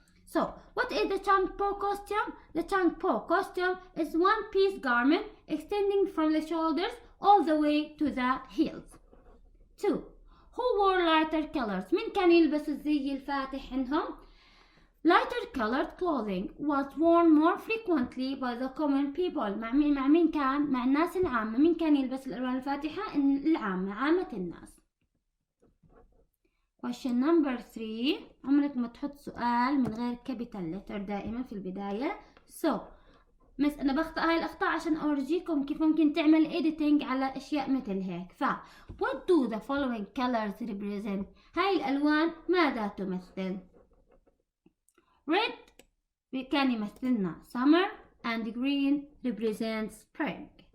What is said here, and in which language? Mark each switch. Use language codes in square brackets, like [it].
[en] So, what is the Changpo costume? The Changpo costume is one-piece garment extending from the shoulders all the way to the heels. 2. Who wore lighter colors? [ar] من كان يلبس الزي الفاتح عندهم؟ [en] Lighter colored clothing was worn more frequently by the common people. [ar] مع مين كان؟ مع الناس العامة. مين كان يلبس الألوان الفاتحة؟ العامة، عامة الناس. [en] Question number 3. [ar] عمرك ما تحط سؤال من غير capital letter دائما في البداية. So أنا بخطأ هاي الأخطاء عشان أورجيكم كيف ممكن تعمل editing على أشياء مثل هيك. [en] What do the following colors represent? [ar] هاي الألوان ماذا تمثل؟ Red كان يمثلنا [en] summer and green represents spring.